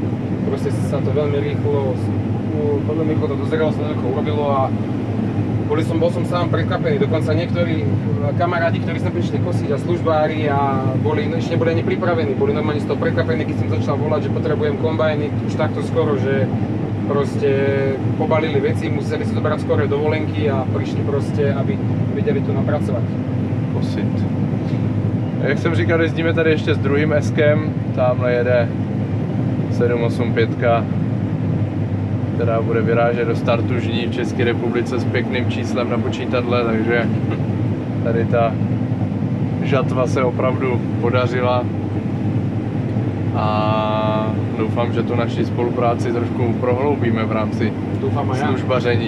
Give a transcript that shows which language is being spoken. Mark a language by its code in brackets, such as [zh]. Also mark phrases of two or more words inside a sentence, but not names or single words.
[sk] Proste sa to veľmi rýchlo to dozrelo, sa to urobilo a bol som sám prekvapený, dokonca niektorí kamarádi, ktorí sa prišli kosiť a službári a ešte neboli ani pripravení, boli normálne z toho prekvapení, keď som začal volať, že potrebujem kombajny už takto skoro, že proste pobalili veci, museli si zobrať skoro dovolenky a prišli proste, aby vedeli tu napracovať. Kosit. [cs] Jak jsem říkal, jezdíme tady ještě s druhým Eskem, tamhle jede 785, která bude vyrážet do startu žní v České republice s pěkným číslem na počítadle, takže tady ta žatva se opravdu podařila a doufám, že tu naši spolupráci trošku prohloubíme v rámci službaření.